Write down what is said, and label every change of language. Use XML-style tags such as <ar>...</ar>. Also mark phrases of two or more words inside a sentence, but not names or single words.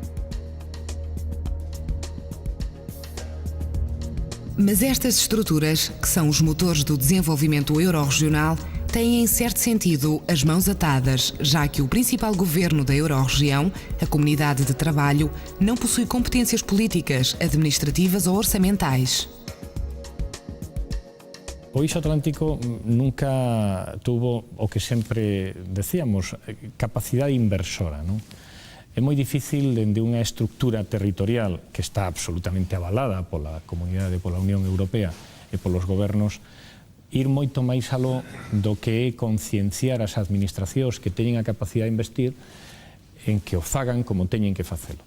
<pt>Mas estas estruturas, que são os motores do desenvolvimento euro-regional, têm, em certo sentido, as mãos atadas, já que o principal governo da Euro-Região, a Comunidade de Trabalho, não possui competências políticas, administrativas ou orçamentais.</pt> <gl>O Eixo Atlántico nunca tuvo o que sempre decíamos, capacidade inversora, non? É moi difícil, dende unha estructura territorial que está absolutamente avalada pola Comunidade, pola Unión Europea e polos gobernos, ir moito máis aló do que é concienciar as administracións que teñen a capacidade de investir en que o fagan como teñen que facelo.</gl>